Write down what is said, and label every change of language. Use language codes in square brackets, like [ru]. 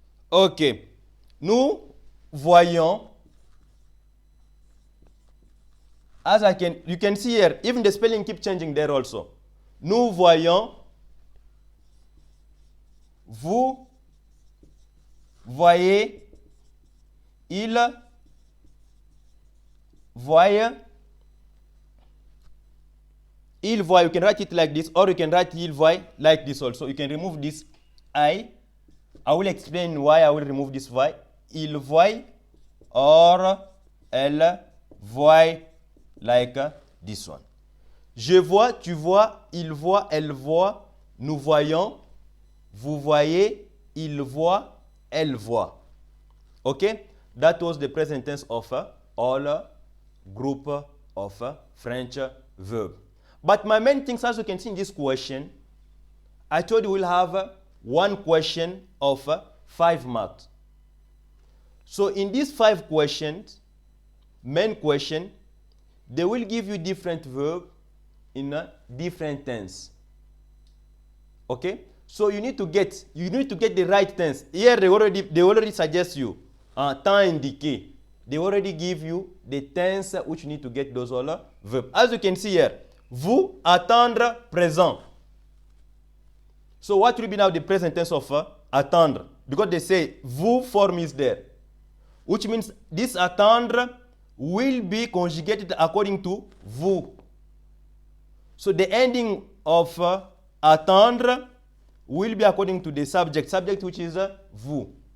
[en] Okay, [fr] nous voyons, [en] as you can see here, even the spelling keeps changing there also. [fr] Nous voyons, vous voyez, il voit, il voit. [en] You can write it like this, or you can write il voit like this also. You can remove this I. I will explain why I will remove this voix. Il voit or elle voit like this one. [fr] Je vois, tu vois, il voit, elle voit, nous voyons, vous voyez, il voit, elle voit. [en] Okay? That was the present tense of all group of French verb. But my main things, as you can see in this question, I told you we'll have one question of 5 marks. So in these 5 questions, main question, they will give you different verb in a different tense. Okay? So you need to get the right tense. Here they already suggest you temps indiqué. They already give you the tense which you need to get those all verbs. As you can see here, [fr] vous attendre présent. [en] So what will be now the present tense of attendre? Because they say vous form is there, which means this attendre will be conjugated according to vous. So the ending of attendre will be according to the subject which is vous.